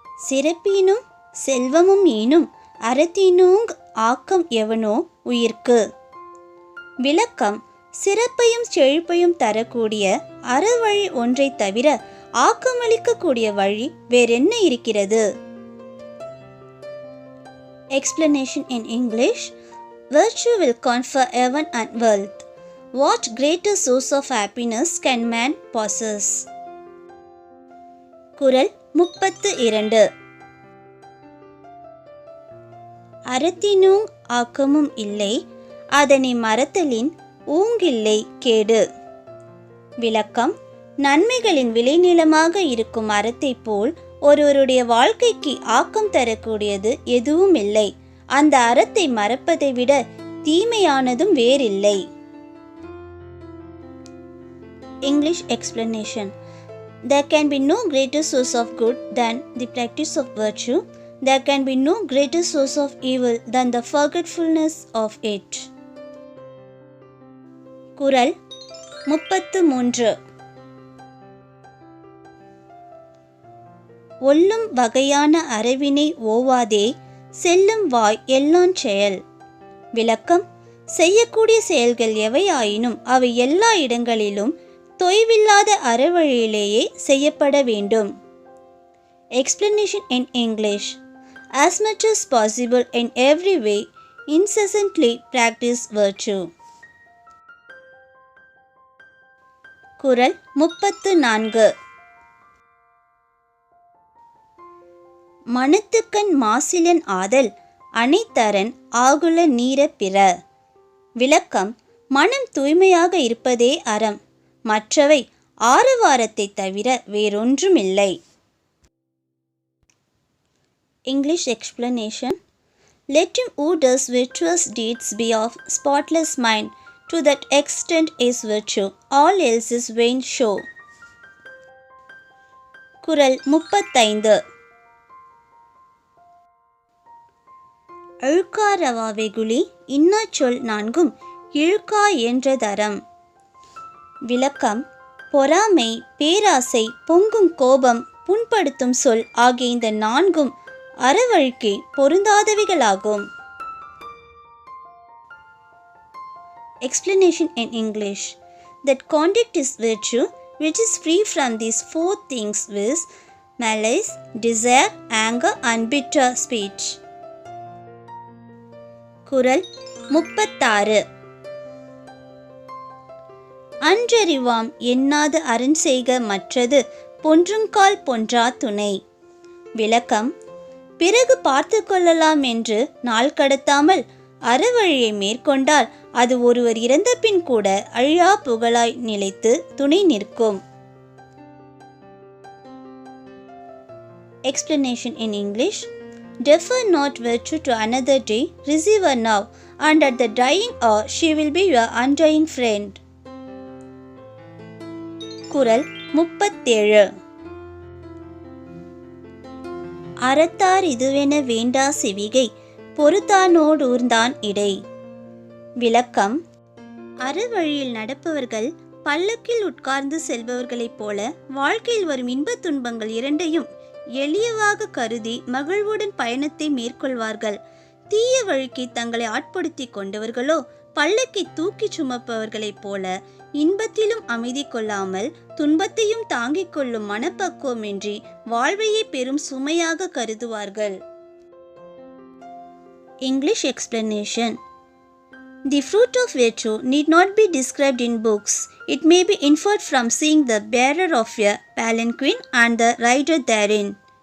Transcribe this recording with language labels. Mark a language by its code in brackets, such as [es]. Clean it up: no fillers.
[ta] சிறப்பினும் செல்வமும் ஈனும் அறத்தினூங் ஆக்கம் எவனோ உயிர்க்கு. விளக்கம். சிறப்பையும் செழிப்பையும் தரக்கூடிய அறவழி ஒன்றை தவிர ஆக்கமளிக்கக்கூடிய வழி வேறென்ன இருக்கிறது? [en] Explanation in English. Virtue will confer heaven and wealth. What greater source of happiness can man possess? [ta] குறள் 32. அறத்தினூங் ஆக்கமும் இல்லை, அதனை மறத்தலின் ஊங்கில்லை கேடு. விளக்கம். நன்மைகளின் விளைநிலமாக இருக்கும் அறத்தை போல் ஒருவருடைய வாழ்க்கைக்கு ஆக்கம் தரக்கூடியது எதுவும் இல்லை. அந்த அறத்தை மறப்பதை விட தீமையானதும் வேறில்லை. [en] English explanation. There can be no greater source of good than the practice of virtue. There can be no greater source of evil than the forgetfulness of it. [ta] குறள் 33. ஒல்லும் வகையான அறவினை ஓவாதே செல்லும் வாய் எல்லாஞ் செயல். விளக்கம். செய்யக்கூடிய செயல்கள் எவையாயினும் அவை எல்லா இடங்களிலும் தொய்வில்லாத அறவழியிலேயே செய்யப்பட வேண்டும். [en] Explanation in English. As much as possible in every way, incessantly practice virtue. [ta] குறள் 34. மனத்துக்கண் மாசிலன் ஆதல் அனைத்தரன் ஆகுல நீர பிற. விளக்கம். மனம் தூய்மையாக இருப்பதே அறம். மற்றவை ஆரவாரத்தை தவிர வேறொன்றுமில்லை. [en] English explanation. Let him who does virtuous deeds be of spotless mind. To that extent is virtue. All else is vain show. [ta] குறள் 35. அழுக்காரவா வெகுளி இன்னாச் சொல் நான்கும் இழுக்கா என்றதரம். விளக்கம். பொறாமை, பேராசை, பொங்கும் கோபம், புண்படுத்தும் சொல் ஆகிய இந்த நான்கும் அறவழிக்கு பொருந்தாதவைகளாகும். [en] Explanation in English. That conduct is virtue which is free from these four things, viz. Malice, desire, anger and bitter speech. [ta] குறள் 36. அன்றறிவாம் எண்ணாது அரண் செய்க மற்றது பொன்றுங்கால் பொன்றா துணை. விளக்கம். பிறகு பார்த்து கொள்ளலாம் என்று நாள் கடத்தாமல் அறவழியை மேற்கொண்டால் அது ஒருவர் இறந்த பின் கூட அழியா புகழாய் நிலைத்து துணை நிற்கும். [en] Explanation in English. Defer not virtue to another day, receive her now, and at the dying hour she will be your undying friend. [ta] குறள் 37. அறத்தார் இதுவென வேண்டா செவிகை பொறுத்தானோடூர்ந்தான் இடை. விளக்கம். அறவழியில் நடப்பவர்கள் பல்லக்கில் உட்கார்ந்து செல்பவர்களைப் போல வாழ்க்கையில் வரும் இன்பத் துன்பங்கள் இரண்டையும் எளியவாக கருதி மகிழ்வுடன் பயணத்தை மேற்கொள்வார்கள். தீய வழிக்கு தங்களை ஆட்படுத்தி கொண்டவர்களோ பல்லக்கை தூக்கி சுமப்பவர்களைப் போல இன்பத்திலும் அமைதி கொள்ளாமல் துன்பத்தையும் தாங்கிக் கொள்ளும் மனப்பக்குவமின்றி வாழ்வையே பெரும் சுமையாக கருதுவார்கள். [en] English explanation. The fruit of virtue need not be described in books. It may be inferred from seeing the bearer of a palanquin and the rider therein.